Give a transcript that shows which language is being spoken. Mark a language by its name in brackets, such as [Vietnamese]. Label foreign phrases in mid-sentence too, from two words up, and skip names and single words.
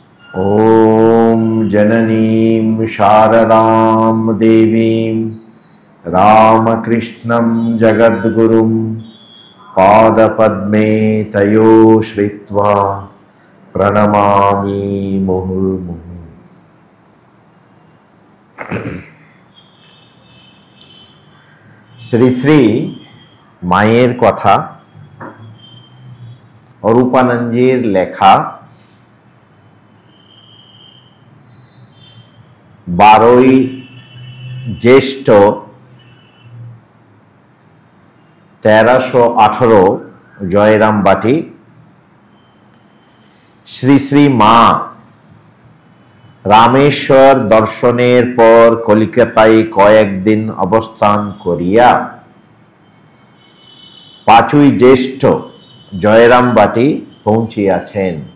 [Sanskrit] ॐ जननीं शारदां देवीं रामकृष्णं जगद्गुरुं पादपद्मे तयो श्रित्वा प्रणमामि मुहुर्मुहुः। [Bangla] শ্রী শ্রী মায়ের কথা অরূপানন্দজির লেখা 12ই জ্যৈষ্ঠ 1318 জয়রামবাটি শ্রী শ্রী মা রামেশ্বর দর্শনের পর কলিকাতায় কয়েকদিন অবস্থান করিয়া 5ই জ্যৈষ্ঠ জয়রামবাটি পৌঁছিয়াছেন।